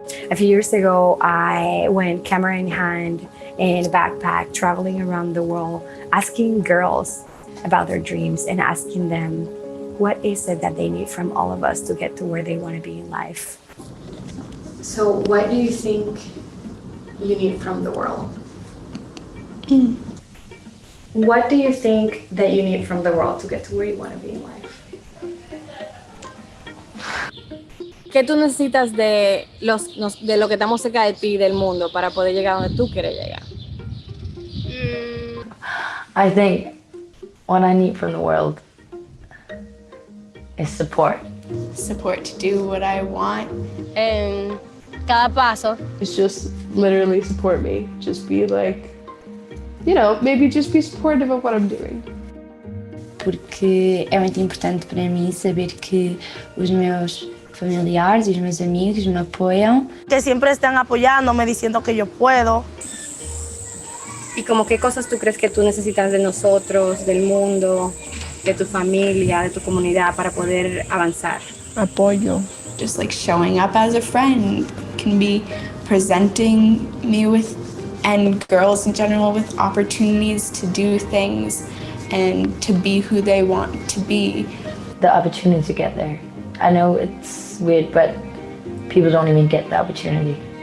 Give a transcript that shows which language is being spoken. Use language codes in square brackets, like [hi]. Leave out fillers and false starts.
[en] A few years ago, I went camera in hand in a backpack, traveling around the world, asking girls about their dreams and asking them, what is it that they need from all of us to get to where they want to be in life? So what do you think you need from the world? What do you think that you need from the world to get to where you want to be in life? [es] ¿Qué tú necesitas de lo que estamos cerca de ti, del mundo, para poder llegar a donde tú quieres llegar? [en] I think what I need from the world is support. Support to do what I want. [es] En cada paso. [en] It's just literally support me. Just be like, maybe just be supportive of what I'm doing. [pt] porque é muito importante para mim saber que os meus familiares e os meus amigos me apoiam. [es] Que siempre están apoyándome, diciendo que yo puedo. ¿Y como qué cosas tú crees que tú necesitas de nosotros, del mundo, de tu familia, de tu comunidad para poder avanzar? Apoyo. [en] Just like showing up as a friend can be presenting me with, and girls in general, with opportunities to do things and to be who they want to be. The opportunity to get there. I know it's weird, but people don't even get the opportunity.